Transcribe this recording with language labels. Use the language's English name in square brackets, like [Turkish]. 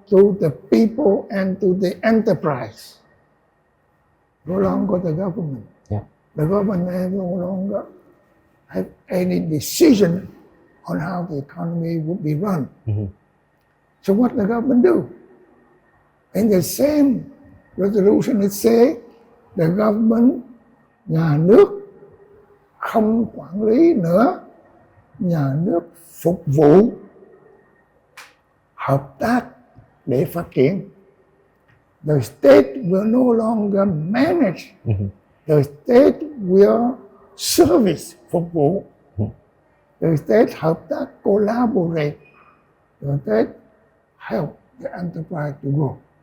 [English] to the people and to the enterprise. No longer the government. Yeah. The government no longer have any decision on how the economy would be run. So what the government do? In the same resolution it say the government, [Vietnamese] nhà nước không quản lý nữa, nhà nước phục vụ, hợp tác để phát triển. [English] The state will no longer manage. The state will service, [Vietnamese] phục vụ. [English] The state [Vietnamese] hợp tác, [English] collaborate. The state help the enterprise to grow.